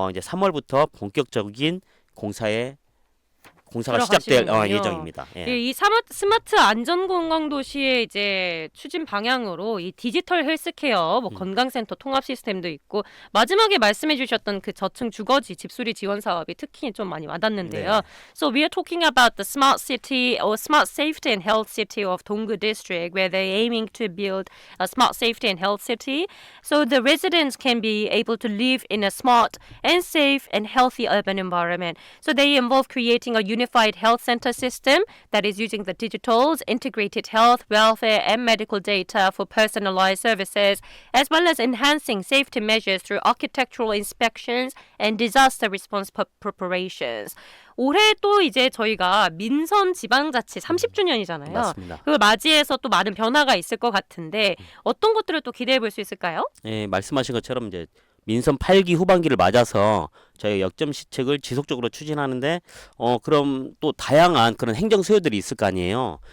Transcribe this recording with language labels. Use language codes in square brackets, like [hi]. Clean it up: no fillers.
[ko] 이제 3월부터 본격적인 공사가 들어가시는군요. 시작될 예정입니다. 예. 예, 이 스마트 안전관광도시의 이제 추진 방향으로 이 디지털 헬스케어, 뭐 건강센터 통합 시스템도 있고 마지막에 말씀해주셨던 그 저층 주거지 집수리 지원 사업이 특히 좀 많이 와닿는데요. 네. [en] So we are talking about the smart city or smart safety and health city of Donggu District, where they're aiming to build a smart safety and health city, so the residents can be able to live in a smart and safe and healthy urban environment. So they involve creating a unified health center system that is using the digitals, integrated health, welfare, and medical data for personalized services, as well as enhancing safety measures through architectural inspections and disaster response preparations. [ko] 올해 또 이제 저희가 민선 지방자치 30주년이잖아요. 맞습니다. 그걸 맞이해서 또 많은 변화가 있을 것 같은데 어떤 것들을 또 기대해 볼 수 있을까요? 예, 말씀하신 것처럼 이제 민선 8기 후반기를 맞아서 저희가 역점 시책을 지속적으로 추진하는데 그럼 또 다양한 그런 행정 수요들이 있을 거 아니에요.